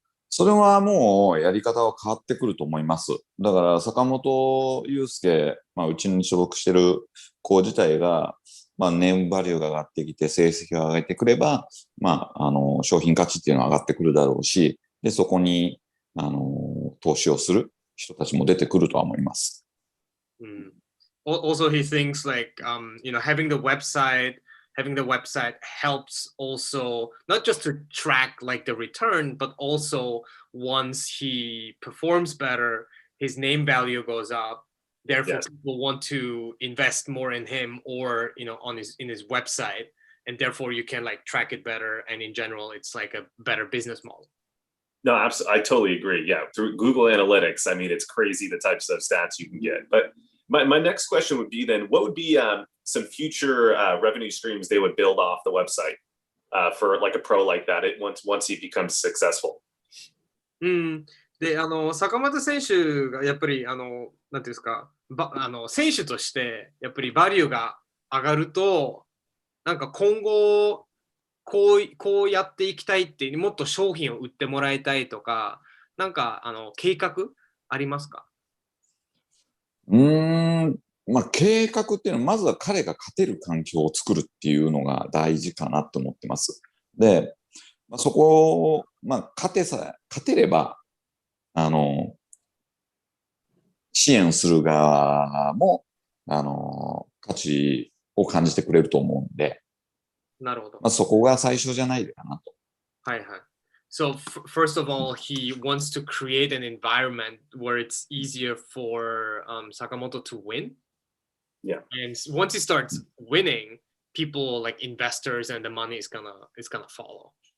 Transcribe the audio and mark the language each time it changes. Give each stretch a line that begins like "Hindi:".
Japanese: それはもうやり方は変わってくると思います。だから坂本祐介、うちに所属してる子自体が、ネームバリューが上がってきて成績が上げてくれば、商品価値っていうのは上がってくるだろうし、で、そこに、投資をする人たちも出てくるとは思います。
English: Also, he thinks like, having the website helps also not just to track like the return, but also once he performs better, his name value goes up. Therefore, people want to invest more in him or in his website, and therefore you can like track it better. And in general, it's like a better business model. No, absolutely. I totally agree. Yeah. Through Google Analytics, I mean, it's crazy the types of stats you can get. But my next question would be then, what would be some future revenue streams they would build off the website for like a pro like that once he becomes successful?
Japanese: で、坂本選手がやっぱり、なんていうんですか、選手として、やっぱりバリューが上がると、なんか今後、こうやっていきたいっていう、もっと商品を売ってもらいたいとか、なんか、計画ありますか？まあ、計画っていうのは、まずは彼が勝てる環境を作るっていうのが大事かなと思ってます。で、まあ、そこを、まあ、勝てれば、支援する側も、価値を感じてくれると思うんで、なるほど。まあ、そこが最初じゃないかなと。はいはい。
English: So first of all, he wants to create an environment where it's easier for Sakamoto to win. Yeah. And once he starts winning, people like investors and the money is gonna follow.